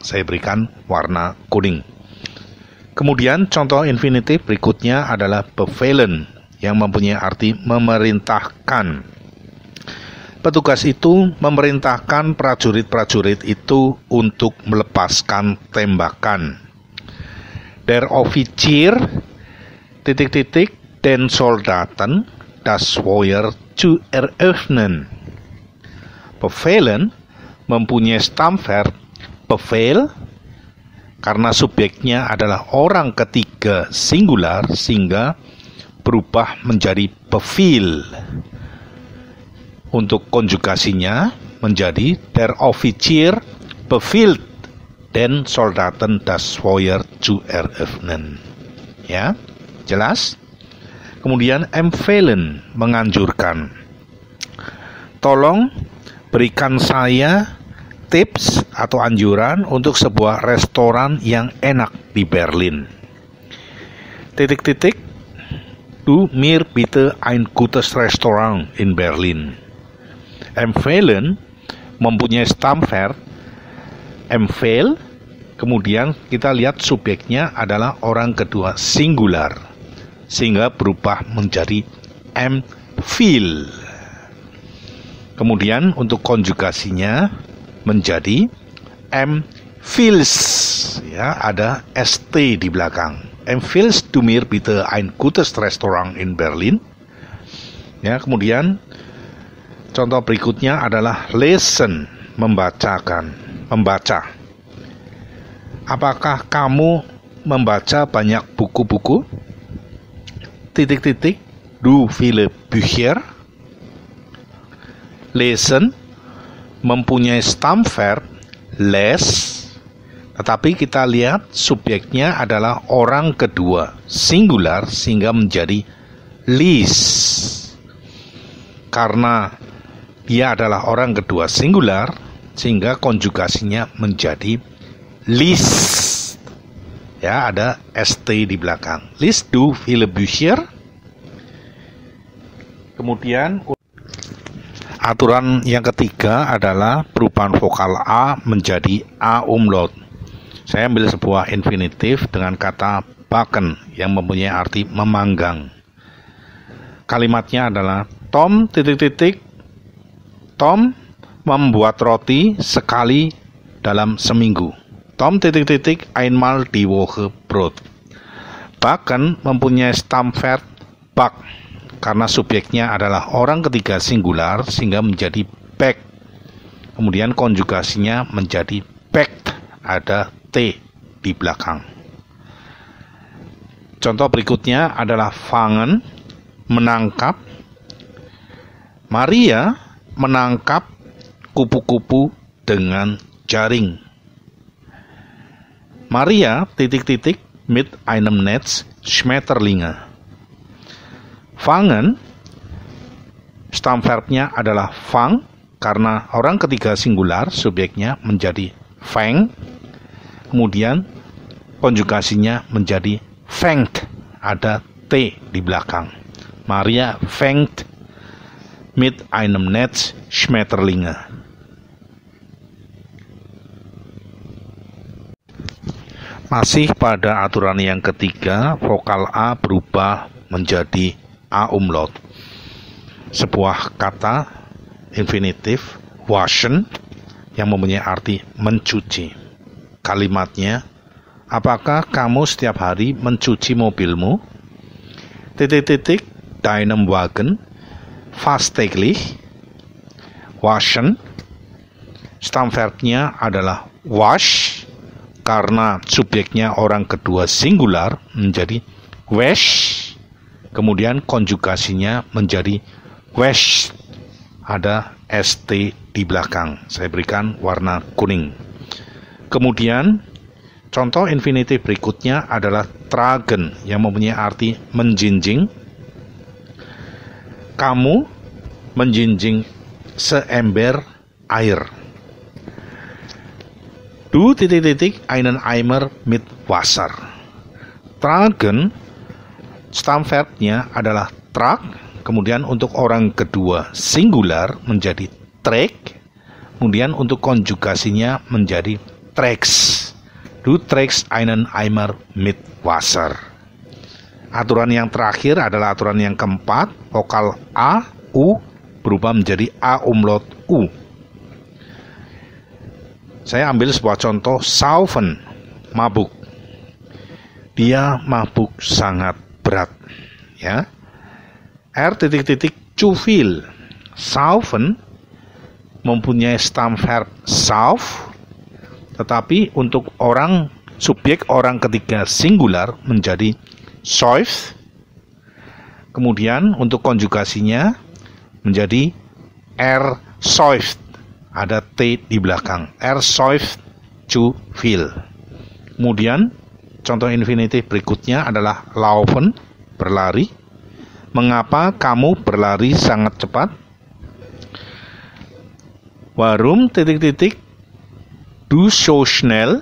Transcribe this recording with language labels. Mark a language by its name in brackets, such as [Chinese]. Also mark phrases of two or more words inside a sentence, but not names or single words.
[Indonesian] Saya berikan warna kuning. Kemudian contoh infinitif berikutnya adalah befehlen yang mempunyai arti memerintahkan. Petugas itu memerintahkan prajurit-prajurit itu untuk melepaskan tembakan. [German] Der Offizier ... den Soldaten das Feuer zu eröffnen. [Indonesian] Befehlen mempunyai [English] stem verb [Indonesian] befehl karena subjeknya adalah orang ketiga singular sehingga berubah menjadi befehl. Untuk konjugasinya menjadi [German] der Offizier befiehlt den Soldaten das Feuer zu eröffnen. [Indonesian] Ya, jelas? Kemudian empfehlen menganjurkan. Tolong berikan saya tips atau anjuran untuk sebuah restoran yang enak di Berlin. ... [German] Du mir bitte ein gutes Restaurant in Berlin. [Indonesian] Empfehlen mempunyai [English] stem verb [Indonesian] empfehl. Kemudian kita lihat subjeknya adalah orang kedua singular sehingga berubah menjadi empfehl. Kemudian untuk konjugasinya menjadi empfiehlst, ya, ada st di belakang. [German] Empfiehlst du mir bitte ein gutes Restaurant in Berlin? [Indonesian] Ya, kemudian contoh berikutnya adalah lesen, membaca. Apakah kamu membaca banyak buku-buku? [German] Du viele Bücher? [Indonesian] Lesen mempunyai Stammverb les, tetapi kita lihat subjeknya adalah orang kedua singular sehingga menjadi lies. Karena dia adalah orang kedua singular sehingga konjugasinya menjadi liest. Ya, ada st di belakang. [German] Liest du viele Bücher? [Indonesian] Kemudian aturan yang ketiga adalah perubahan vokal A menjadi A umlaut. Saya ambil sebuah infinitif dengan kata backen yang mempunyai arti memanggang. Kalimatnya adalah Tom Tom membuat roti sekali dalam seminggu. [German] Tom einmal die Woche Brot. [Indonesian] Backen mempunyai Stammverb bak karena subjeknya adalah orang ketiga singular sehingga menjadi back. Kemudian konjugasinya menjadi backed, ada T di belakang. Contoh berikutnya adalah fangen, menangkap. Maria menangkap kupu-kupu dengan jaring. [German] Maria mit einem Netz Schmetterlinge. [Indonesian] Fangen, Stammverbnya adalah fang, karena orang ketiga singular, subjeknya menjadi fang. Kemudian konjugasinya menjadi fängt, ada T di belakang. [German] Maria fängt mit einem Netz Schmetterlinge. [Indonesian] Masih pada aturan yang ketiga, vokal A berubah menjadi A umlaut. Sebuah kata infinitif waschen yang mempunyai arti mencuci. Kalimatnya, apakah kamu setiap hari mencuci mobilmu? [German] Deinem Wagen fast täglich. [Indonesian] Waschen, Stammverbnya adalah wash karena subjeknya orang kedua singular menjadi wash. Kemudian konjugasinya menjadi wash, ada st di belakang. Saya berikan warna kuning. Kemudian contoh infinitif berikutnya adalah tragen yang mempunyai arti menjinjing. Kamu menjinjing seember air. [German] Du einen Eimer mit Wasser. [Indonesian] Tragen, Stammverbnya adalah trag, kemudian untuk orang kedua singular menjadi trek, kemudian untuk konjugasinya menjadi treks. [German] Du trägst einen Eimer mit Wasser. [Indonesian] Aturan yang terakhir adalah aturan yang keempat, vokal A, U berubah menjadi A umlaut U. Saya ambil sebuah contoh, saufen, mabuk. Dia mabuk sangat berat, ya. [German] Zu viel. [Indonesian] Saufen mempunyai Stammverb sauf, tetapi untuk subjek orang ketiga singular menjadi säuft. Kemudian untuk konjugasinya menjadi säuft, ada T di belakang. [German] Säuft zu viel. [Indonesian] Kemudian contoh infinitif berikutnya adalah laufen, berlari. Mengapa kamu berlari sangat cepat? [German] Warum du so schnell?